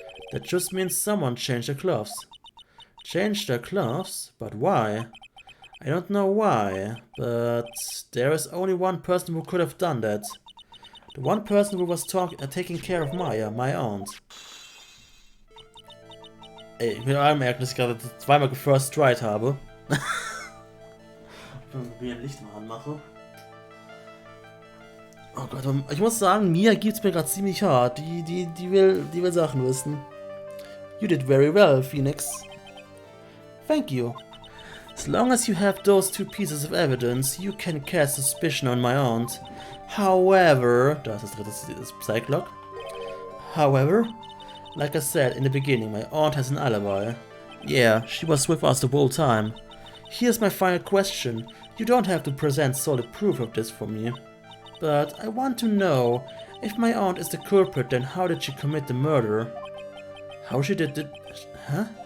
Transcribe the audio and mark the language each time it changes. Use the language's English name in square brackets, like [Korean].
[English] That just means someone changed her clothes. Changed their clothes? But why? I don't know why, but there is only one person who could have done that. The one person who was taking care of Maya, my aunt. [German] Ey, ich will anmerken, dass ich gerade zweimal gefirst tried habe. Wie ein Licht mal anmache. Oh Gott, ich muss sagen, Mia gibt's mir gerade ziemlich hart. Die will Sachen wissen. [English] You did very well, Phoenix. Thank you. As long as you have those two pieces of evidence, you can cast suspicion on my aunt. [German] However, das ist das Psychlog. [English] However, like I said in the beginning, my aunt has an alibi. Yeah, she was with us the whole time. Here's my final question. You don't have to present solid proof of this for me. But I want to know, if my aunt is the culprit, then how did she commit the murder? How she did it? Huh?